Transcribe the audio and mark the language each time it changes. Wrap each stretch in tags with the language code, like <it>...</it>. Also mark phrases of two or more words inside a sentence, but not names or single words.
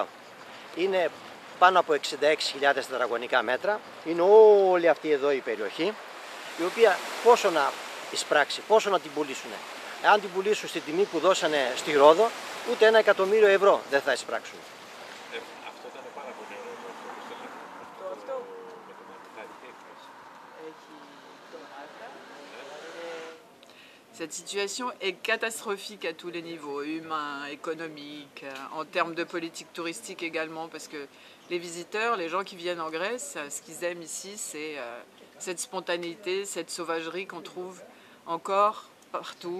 <el>Είναι πάνω από 66.000 τετραγωνικά μέτρα. Είναι όλη αυτή εδώ η περιοχή, η οποία πόσο να εισπράξει, πόσο να την πουλήσουν. Αν την πουλήσουν στη τιμή που δώσανε στη Ρόδο, ούτε 1 εκατομμύριο ευρώ δεν θα εισπράξουν. Αυτό ήταν πάρα πολύ ωραίο.</el> <fr>Cette situation est catastrophique à tous les niveaux, humains, économiques, en termes de politique touristique également, parce que les visiteurs, les gens qui viennent en Grèce, ce qu'ils aiment ici, c'est cette spontanéité, cette sauvagerie qu'on trouve encore partout.</fr>